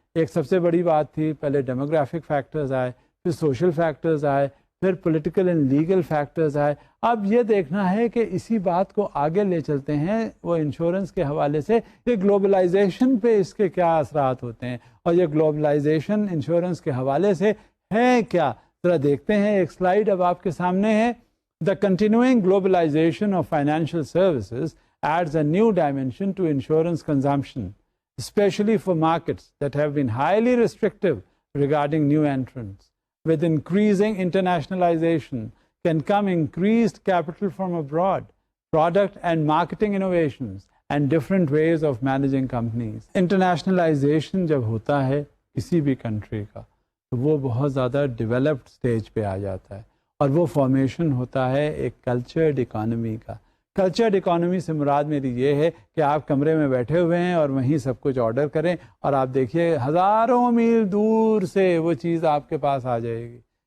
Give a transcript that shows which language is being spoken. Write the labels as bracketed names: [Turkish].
[Urdu] ایک سب سے بڑی بات تھی, پہلے ڈیموگرافک فیکٹرز آئے, پھر سوشل فیکٹرز آئے, پھر پولیٹیکل اینڈ لیگل فیکٹرز آئے. اب یہ دیکھنا ہے کہ اسی بات کو آگے لے چلتے ہیں وہ انشورنس کے حوالے سے کہ گلوبلائزیشن پہ اس کے کیا اثرات ہوتے ہیں, اور یہ گلوبلائزیشن انشورنس کے حوالے سے ہے کیا. ذرا دیکھتے ہیں, ایک سلائیڈ اب آپ کے سامنے ہے. [English] The continuing globalization of financial services adds a new dimension to insurance consumption, especially for markets that have been highly restrictive regarding new entrants. With increasing internationalization can come increased capital from abroad, product and marketing innovations, and different ways of managing companies. [Urdu] Internationalization جب ہوتا ہے کسی بھی country کا تو وہ بہت زیادہ ڈیولپڈ سٹیج پہ آ جاتا ہے, اور وہ فارمیشن ہوتا ہے ایک کلچرڈ اکانومی کا کلچرڈ اکانومی سے مراد میری یہ ہے کہ آپ کمرے میں بیٹھے ہوئے ہیں اور وہیں سب کچھ آرڈر کریں اور آپ دیکھیے ہزاروں میل دور سے وہ چیز آپ کے پاس آ جائے گی.